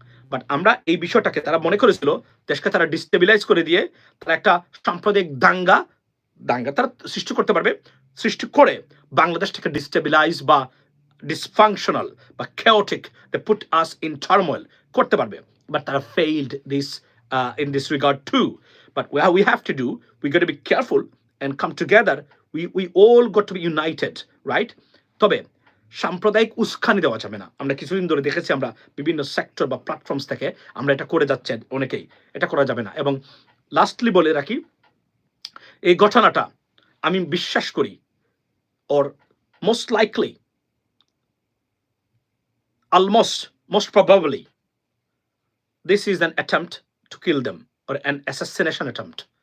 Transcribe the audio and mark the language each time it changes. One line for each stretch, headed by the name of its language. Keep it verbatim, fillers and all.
Bangla: But আমরা এই বিষয়টাকে, তারা মনে করেছিল দেশকে তারা ডিস্টেবিলাইজ করে দিয়ে তারা একটা সাম্প্রদায়িক দাঙ্গা দাঙ্গা তারা সৃষ্টি করতে পারবে, সৃষ্টি করে বাংলাদেশটাকে ডিস্টেবিলাইজ বা ডিসফাংশনাল বা chaotic,
English: they put us in turmoil
Bangla: করতে পারবে।
English: But তারা failed this uh, in this regard too. But what we have to do, we got to be careful and come together. We we all got to be united, right? তবে
Bangla: সাম্প্রদায়িক উস্কানি দেওয়া যাবে না। আমরা কিছুদিন ধরে দেখেছি আমরা বিভিন্ন সেক্টর বা প্ল্যাটফর্মস থেকে আমরা এটা করে যাচ্ছে অনেকেই, এটা করা যাবে না। এবং লাস্টলি বলে রাখি, এই ঘটনাটা আমি বিশ্বাস করি
English: Or most likely almost most probably this is an attempt to kill them or an assassination attempt.